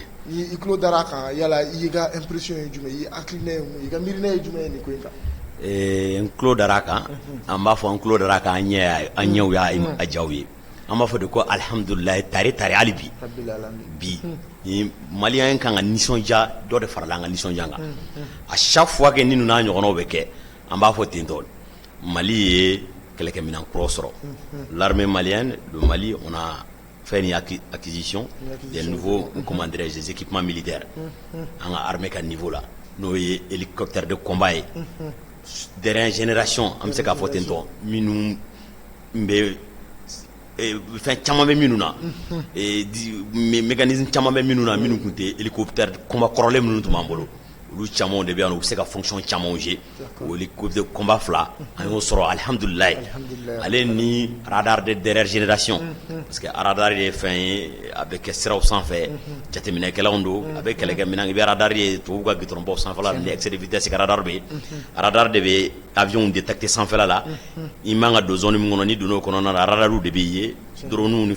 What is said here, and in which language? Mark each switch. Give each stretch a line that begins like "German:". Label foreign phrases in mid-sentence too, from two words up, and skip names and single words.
Bambara: ni i tulo dara a kan yala i y'i ka impression ye jumɛn i hakilina ye mun ye i ka miirina ye jumɛn ye nin ko in kan n tulo dar'a kan an b'a fɔ n tulo dar'a kan an ɲɛw y'a jaw ye an b'a fɔ de ko alhamdulilayi tare hali bi
Arabic: ربِّ العالمين
Bambara: bi ni maliyɛn kan ka nisɔndiya dɔ de farala an ka nisɔndiya kan
French: à chaque fois que
Bambara: ni ninnu n'a ɲɔgɔnnaw bɛ kɛ an b'a fɔ ten tɔ Mali ye kɛlɛkɛminɛn kuraw sɔrɔ
French: l'armée malienne le Mali on a fait une acquisition des nouveaux comment dirais-je des équipements militaires
Bambara: an ka armée ka niveau la n'o ye
French: hélicoptère de combat
Bambara: ye
French: dernière génération
Bambara: an bɛ se k'a fɔ ten tɔ minnu bɛ fɛn caman bɛ minnu na mécanisme caman bɛ minnu na minnu tun tɛ
French: hélicoptère combat
Bambara: kɔrɔlen minnu tun b'an bolo olu camanw de bɛ yan u bɛ se ka fonction camanw jouer o
French: hélicoptère combat
Bambara: fila an y'o sɔrɔ alhamdulilayi ale ni radar de
French: dernière génération parce que
Bambara: radar ye fɛn ye a bɛ kɛ siraw sanfɛ jateminɛkɛlaw don a bɛ kɛlɛkɛminɛn i bɛ radar ye tubabuw ka gitɔrɔnbaw sanfɛla ni
French: excès de vitesse
Bambara: ka radar bɛ yen radar de bɛ
French: avion détecter
Bambara: sanfɛla la i man ka don zone min kɔnɔ ni donn'o kɔnɔna na radariw de bɛ ye drone ni